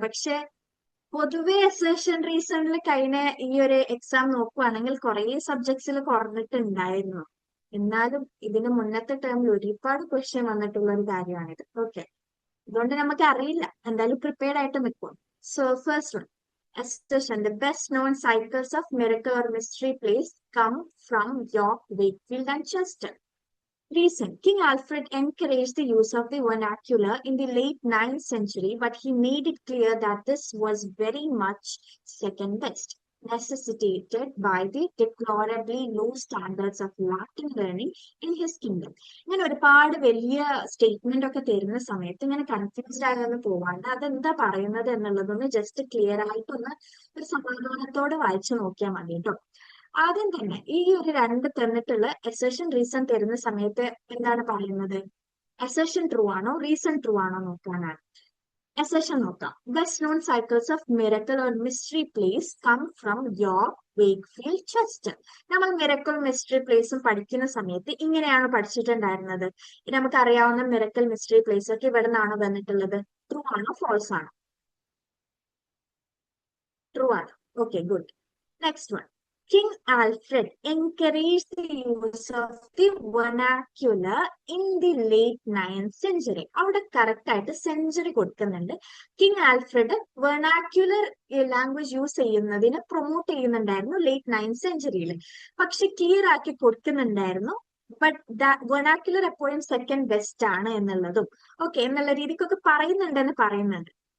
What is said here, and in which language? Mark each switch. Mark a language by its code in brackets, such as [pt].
[ml] പക്ഷെ പൊതുവെ അസേഷൻ റീസണിൽ കഴിഞ്ഞ ഈ ഒരു എക്സാം നോക്കുവാണെങ്കിൽ കുറെ സബ്ജക്ട്സിൽ കുറഞ്ഞിട്ടുണ്ടായിരുന്നു. എന്നാലും ഇതിന് മുന്നത്തെ ടേമിൽ ഒരുപാട് ക്വസ്റ്റ്യൻ വന്നിട്ടുള്ള ഒരു കാര്യമാണിത്. ഓക്കെ, അതുകൊണ്ട് നമുക്ക് അറിയില്ല, എന്തായാലും പ്രിപ്പയർഡ് ആയിട്ട് നിൽക്കും. [en] So first one, assertion. The best known cycles of miracle or mystery plays come from York, Wakefield, and Chester. Reason: King Alfred encouraged the use of the vernacular in the late 9th century, but he made it clear that this was very much second best, necessitated by the deplorably low standards of Latin learning in his kingdom. [ml] ഇങ്ങനെ ഒരുപാട് വലിയ statement ഒക്കെ തരുന്ന സമയത്ത് ഇങ്ങനെ confused ആകാതെ പോവാണ്ട് അതെന്താ പറയുന്നത് എന്നുള്ളതൊന്ന് ജസ്റ്റ് ക്ലിയർ ആയിട്ടൊന്ന് ഒരു സമാധാനത്തോടെ വായിച്ചു നോക്കിയാൽ മതി കേട്ടോ. ആദ്യം തന്നെ ഈ ഒരു രണ്ട് തന്നിട്ടുള്ള അസേഷൻ റീസൺ തരുന്ന സമയത്ത് എന്താണ് പറയുന്നത്? അസേഷൻ ട്രൂ ആണോ റീസൺ ട്രൂ ആണോ നോക്കാനാണ്. അസേഷൻ നോക്കാം. [en] Best known cycles of miracle or mystery plays come from York, Wakefield, Chester. [ml] നമ്മൾ മിറക്കിൾ മിസ്റ്ററി പ്ലേസും പഠിക്കുന്ന സമയത്ത് ഇങ്ങനെയാണ് പഠിച്ചിട്ടുണ്ടായിരുന്നത്. നമുക്ക് അറിയാവുന്ന മിറക്കിൾ മിസ്റ്ററി പ്ലേസ് ഒക്കെ ഇവിടെ നിന്നാണ് വന്നിട്ടുള്ളത്. ട്രൂ ആണോ ഫോൾസ് ആണോ? ട്രൂ ആണ്. Okay, good. Next one, [en] King Alfred encouraged the use of the vernacular in the late 9th century. [ml] അവിടെ കറക്റ്റ് ആയിട്ട് സെഞ്ചുറി കൊടുക്കുന്നുണ്ട്. കിങ് ആൽഫ്രഡ് വെർണാക്യുലർ ലാംഗ്വേജ് യൂസ് ചെയ്യുന്നതിന് പ്രൊമോട്ട് ചെയ്യുന്നുണ്ടായിരുന്നു ലേറ്റ് 9th സെഞ്ചുറിയിൽ. പക്ഷെ ക്ലിയർ ആക്കി കൊടുക്കുന്നുണ്ടായിരുന്നു ബട്ട് വെർണാക്യുലർ എപ്പോഴും സെക്കൻഡ് ബെസ്റ്റ് ആണ് എന്നുള്ളതും ഓക്കെ എന്നുള്ള രീതിക്കൊക്കെ പറയുന്നുണ്ടെന്ന് പറയുന്നുണ്ട്.